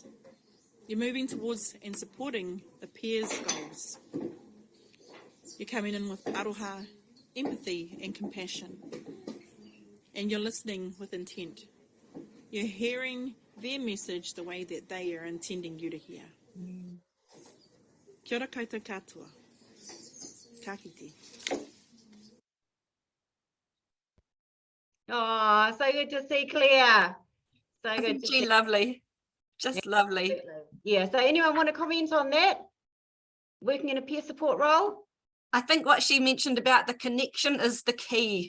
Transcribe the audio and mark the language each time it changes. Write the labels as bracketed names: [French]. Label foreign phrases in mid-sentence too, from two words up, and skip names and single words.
[English] You're moving towards and supporting the peer's goals. You're coming in with aroha, empathy and compassion. And you're listening with intent. You're hearing their message the way that they are intending you to hear. [Māori] Kia ora koutou katoa. Ka kite. [English] Oh, so good to see Claire. So good Isn't to she see. lovely? Just lovely. Yeah, so anyone want to comment on that? Working in a peer support role? I think what she mentioned about the connection is the key.